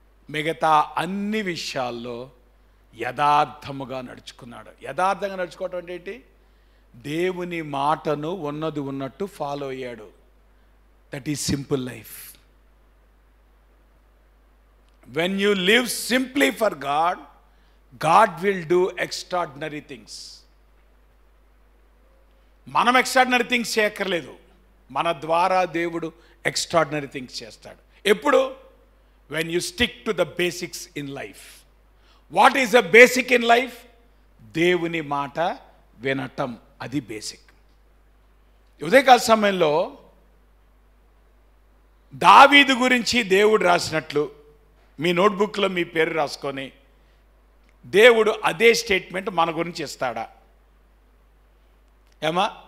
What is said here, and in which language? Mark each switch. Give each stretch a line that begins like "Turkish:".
Telugu: మిగతా అన్ని విషయాల్లో యథార్థముగా నడుచుకున్నాడు. యథార్థంగా నడుచుకోవటం అంటే ఏంటి? దేవుని మాటను ఉన్నది ఉన్నట్టు ఫాలో అయ్యాడు.
English: That is simple life. When you live simply for God, God will do extraordinary things. మనం extraordinary things చేయక్కర్లేదు, మన ద్వారా దేవుడు extraordinary things చేస్తాడు.
Telugu: ఎప్పుడు?
English: when you stick to the basics in life. What is the basic in life?
Telugu: దేవుని మాట వినటం, అది బేసిక్. ఉదయకాల సమయంలో దావీదు గురించి దేవుడు రాసినట్లు మీ నోట్బుక్లో మీ పేరు రాసుకొని దేవుడు అదే స్టేట్మెంట్ మన గురించి ఇస్తాడా? ఏమా?